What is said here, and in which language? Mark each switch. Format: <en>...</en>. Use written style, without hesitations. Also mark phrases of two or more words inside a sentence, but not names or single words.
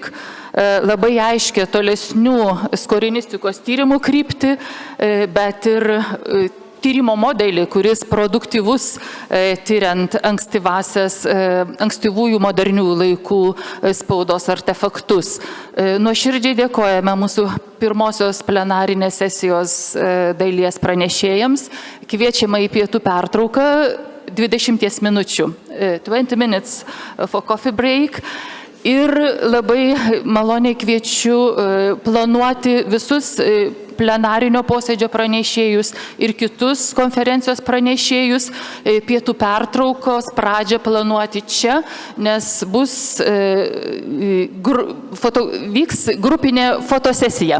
<lt>labai aiškia tolesnių skorinistikos tyrimų kryptį, bet ir tyrimo modelį, kuris produktyvus tyriant ankstyvųjų modernių laikų spaudos artefaktus. Nuoširdžiai dėkojame mūsų pirmosios plenarinės sesijos dalies pranešėjams. Kviečiame į pietų pertrauką 20 minučių,</lt> <en>20 minutes for coffee break.</en> <lt>Ir labai maloniai kviečiu planuoti visus plenarinio posėdžio pranešėjus ir kitus konferencijos pranešėjus pietų pertraukos pradžią planuoti čia, nes vyks grupinė fotosesija.</lt>